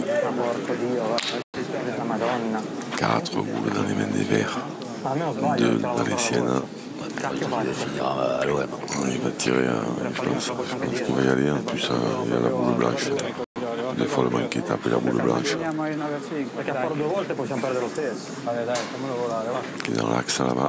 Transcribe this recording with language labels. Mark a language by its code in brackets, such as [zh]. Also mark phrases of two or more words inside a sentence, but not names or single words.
[it] Porco Dio, la Madonna. [fr] 4 boules dans les mains des Verts, [it] Almeno sbaglio. [fr] 2 dans les siennes. Il va finir à l'OM. Il va tirer, je pense qu'il va y aller. En plus, il y a la boule blanche. Des fois, le manqué tape la boule blanche [it] Perché a fare 2 volte possiamo perdere lo stesso. Vabbè dai, fammelo volare, va. [fr] qui est dans l'axe là-bas.